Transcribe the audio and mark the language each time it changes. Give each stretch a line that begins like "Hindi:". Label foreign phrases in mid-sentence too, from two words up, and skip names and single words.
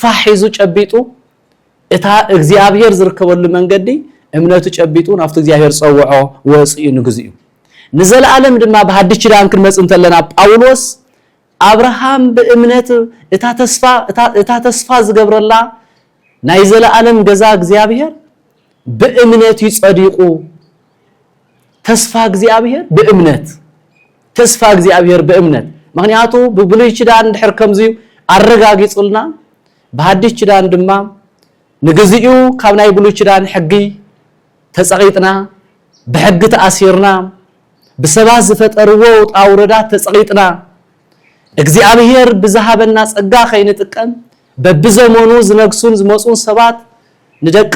Tigrinya: ሒዙ ጨቢጡ እታ እግዚአብሔር ዝርከበሉ መንገዲ እምነቱ ጨቢጡ ናፍቱ እግዚአብሔር ጸውዖ ወጽኡ ንግዚኡ ንዘለዓለም ድማ በሐዲስ ኪዳን ክንመጽእ እንተለና ጳውሎስ አብርሃም በእምነት እታ ተስፋ ዝገብረላ ናይ ዘለዓለም ገዛ እግዚአብሔር በእምነት ይጸዲቁ ተስፋ እግዚአብሔር በእምነት ምክንያቱ በብሉይ ኪዳን ድሕር ከምዚዩ አረጋጊጹልና በሐዲስ ኪዳን ድማ ንግዚኡ ካብ ናይ ብሉይ ኪዳን ሕጊ ተጸቂጥና በሕጊ ተኣሲርና ብሰባት ዝፈጠርዎ ጣውረዳት ተጸቂጥና እግዚአብሔር ብዝሃበና ጸጋ ኸይንጥቀም በብዘመኑ ዝነግሱን ዝመጹን ሰባት ንደቂ